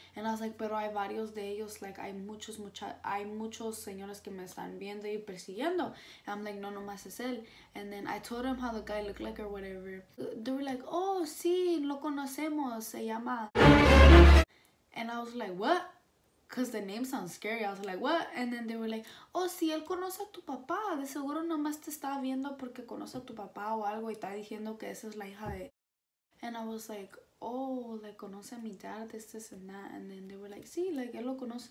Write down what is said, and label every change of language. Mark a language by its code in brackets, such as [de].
[en] And I was like, [es] pero hay varios de ellos. Like, hay muchos señores que me están viendo y persiguiendo. [en] And I'm like, [es] no, nomás es él. [en] And then I told him how the guy looked like or whatever. They were like, [es] oh, sí, lo conocemos. Se llama. [en] And I was like, what? Because the name sounds scary. I was like, what? And then they were like, [es] oh, sí, él conoce a tu papá. De seguro nomás te está viendo porque conoce a tu papá o algo y está diciendo que esa es la hija de... [en] And I was like, oh, like, [es] conoce a mi [en] dad, this and that. And then they were like, sí, like, [es] él lo conoce.